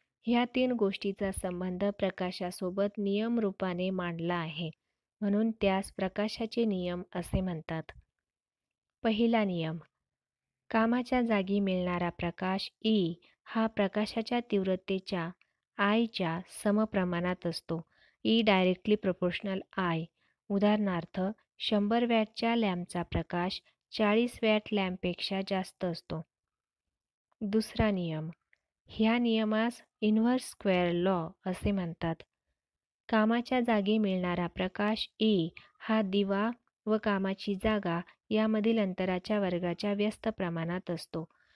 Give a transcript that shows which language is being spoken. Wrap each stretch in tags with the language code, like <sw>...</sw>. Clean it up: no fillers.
<mr>ह्या तीन गोष्टीचा संबंध प्रकाशासोबत नियम रूपाने मांडला आहे, म्हणून त्यास प्रकाशाचे नियम असे म्हणतात. पहिला नियम. कामाच्या जागी मिळणारा प्रकाश E हा प्रकाशाच्या तीव्रतेच्या I च्या समप्रमाणात असतो.</mr> <en>E directly proportional I.</en> <mr>उदाहरणार्थ 100 वॅटच्या लॅम्पचा प्रकाश 40 वॅट लॅम्पपेक्षा जास्त असतो. दुसरा नियम. ह्या नियमास इन्व्हर्स स्क्वेअर लॉ असे म्हणतात. कामाच्या जागी मिळणारा प्रकाश E हा दिवा व कामाची जागा यामधील अंतराच्या वर्गाच्या व्यस्त प्रमाणात असतो.</mr>